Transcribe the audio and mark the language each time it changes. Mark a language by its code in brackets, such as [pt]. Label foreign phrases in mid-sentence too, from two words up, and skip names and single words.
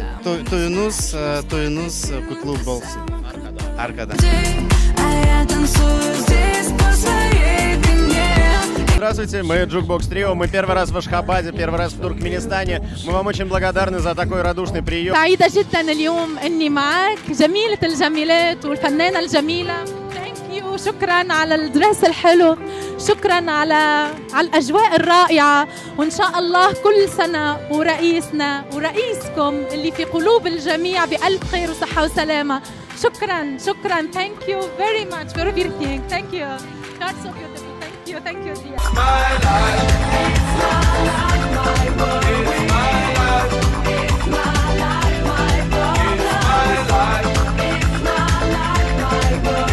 [tk] Toýuňyz gutly bolsun. [ru] Аркада. Здравствуйте, мы Jukebox Trio, мы первый раз в Ашхабаде, первый раз в Туркменистане. Мы вам очень благодарны за такой радушный прием. [ar] سعيدة جدا اليوم إني معك، جميلة الجميلات والفنانة الجميلة. شكرا على الدرس الحلو، شكرا على الأجواء الرائعة، وإن شاء الله كل سنة ورئيسنا ورئيسكم اللي في قلوب الجميع بألف خير وصحة وسلامة. شكرا شكرا. [en] Thank you very much for everything. Thank you. You're so beautiful. Thank you. Thank you, dear. My life, it's my life, my world. It's my life, it's my life, my world. It's my life, it's my life, my world.